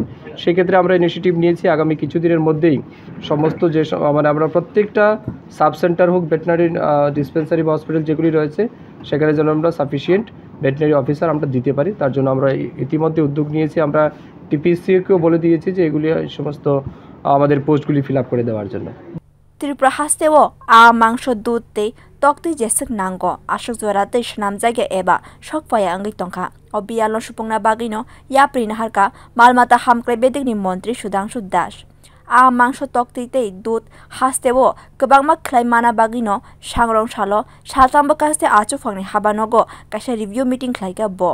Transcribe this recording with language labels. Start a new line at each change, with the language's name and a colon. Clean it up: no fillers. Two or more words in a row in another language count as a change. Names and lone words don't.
Bangla: সেক্ষেত্রে আমরা ইনিশিয়েটিভ নিয়েছি আগামী কিছুদিনের মধ্যেই সমস্ত যে মানে আমরা প্রত্যেকটা সাব সেন্টার হোক ভেটেনারি ডিসপেন্সারি বা হসপিটাল যেগুলি রয়েছে সেখানে যেন আমরা সাফিসিয়েন্ট ভেটেনারি অফিসার আমরা দিতে পারি, তার জন্য আমরা ইতিমধ্যে উদ্যোগ নিয়েছি। আমরা টিপিসিকেও বলে দিয়েছি যে এগুলি সমস্ত আমাদের পোস্টগুলি ফিল আপ করে দেওয়ার জন্য।
Kok Borok: Tripura haste o mangsh dud tei tokti jesek nango asuk jora tei shnam jaiga eba sokpaya angai tongkha o bialo supungna bagino yapri naharka maalmata hamkrai bedekni montri Sudhangshu mangsh tokti tei dud haste o kwbangma khlaimana bagino sangrong salo salthang bwkhaste achufangni habanogo kaisa
English: review meeting
Kok Borok: khlaika bo